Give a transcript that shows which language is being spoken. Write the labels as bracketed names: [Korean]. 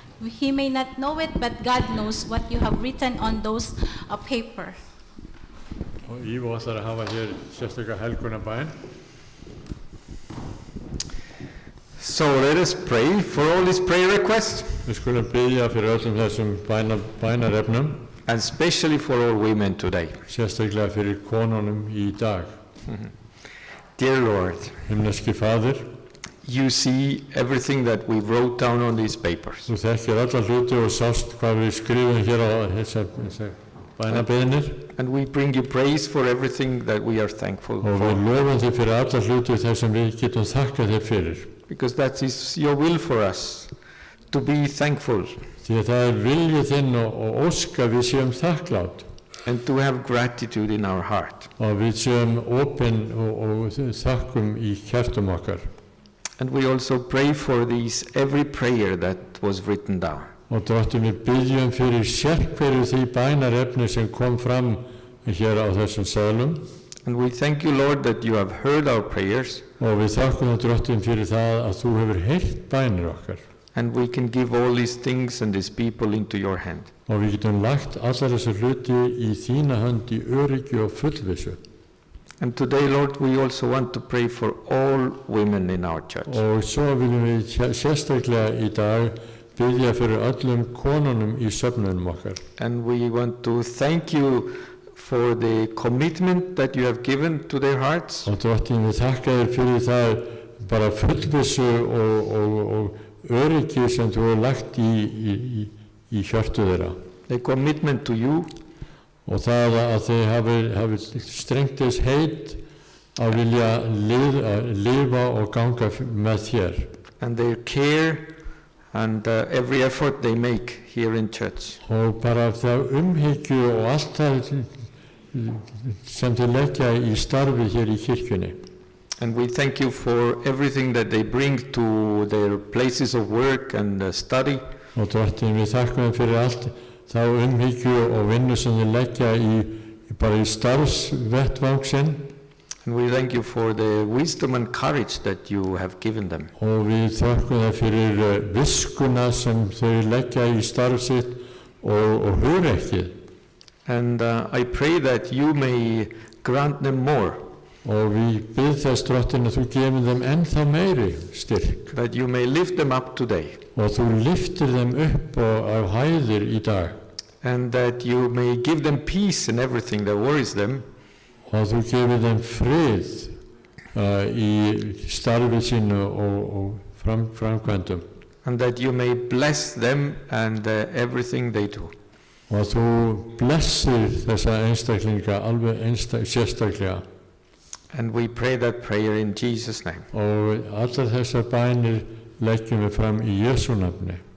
[English] He may not know it, but God knows what you have written on those paper. [Icelandic] Og Ívo ætlar að hafa hér sérstaklega helgunarbæn. [English] So let us pray for all these prayer requests, [Icelandic] Við skulum biðja fyrir öllum þessum bænarefnum, [English] and especially for all women today. [Icelandic] sérstaklega fyrir konunum í dag. [English] Dear Lord, [Icelandic] Himneski Faðir, [English] you see everything that we wrote down on these papers. [Icelandic] þú þekkir alla hluti og sást hvað við skrifum hér á þessar bænabeðnir, [English] And we bring you praise for everything that we are thankful [Icelandic] og við [English] for, [Icelandic] lofum þig fyrir alla hluti þess sem við getum þakkað þér fyrir. [English] because that is your will for us, to be thankful [Icelandic] Því að það viljið þinn og óska við séum þakklátt [English] and to have gratitude in our heart. [Icelandic] og við séum opin og þakkum í hjartum okkar. [English] And we also pray for these, every prayer that was written down. [Icelandic] Og drottin, við byggjum fyrir sérhverju því bænarefni sem kom fram hér á þessum seðlum. [English] And we thank you, Lord, that you have heard our prayers, [Icelandic] Og við þakkum drottin fyrir það að þú hefur heyrt bænir okkar. [English] and we can give all these things and these people into your hand. [Icelandic] Og við getum lagt allar þessu hluti í þína hönd í öryggi og fullvissu. [English] And today, Lord, we also want to pray for all women in our church. [Icelandic] Og svo viljum við sérstaklega í dag biðja fyrir öllum konunum í söfnunum okkar. [English] And we want to thank you for the commitment that you have given to their hearts. [Icelandic] Og Drottinn, við þakka þér fyrir það bara fullvissu og öryggi sem þú hefur lagt í hjörtu þeirra. [English] The commitment to you. [Icelandic] Og það að þeir hafi strengt þess heit að vilja lifa og ganga með þér. [English] And their care and every effort they make here in church. [Icelandic] Og bara það umhyggju og allt það sem þeir leggja í starfi hér í kirkjunni. [English] And we thank you for everything that they bring to their places of work and study. [Icelandic] Og Drottinn, við þakkum þeim fyrir allt þá umhyggju og vinnu sem þeir leggja bara í starfsvettvang sinn. [English] And we thank you for the wisdom and courage that you have given them. [Icelandic] Og við þakkum þeim fyrir viskuna sem þeir leggja í starf sitt og hugrekkið. [English] And I pray that you may grant them more. [Icelandic] Og við bið þess, Drottinn, að þú gefur þeim ennþá meiri styrk. [English] That you may lift them up today. [Icelandic] Og þú lyftir þeim upp á hæðir í dag. [English] And that you may give them peace in everything that worries them. [Icelandic] Og þú gefur þeim frið í starfi sínu og framkvæmdum. [English] And that you may bless them and everything they do. [Icelandic] Og þú blessir þessa einstaklinga alveg sérstaklega. [English] And we pray that prayer in Jesus' name. [Icelandic] Og allar þessar bænir leggjum við fram í Jesú nafni.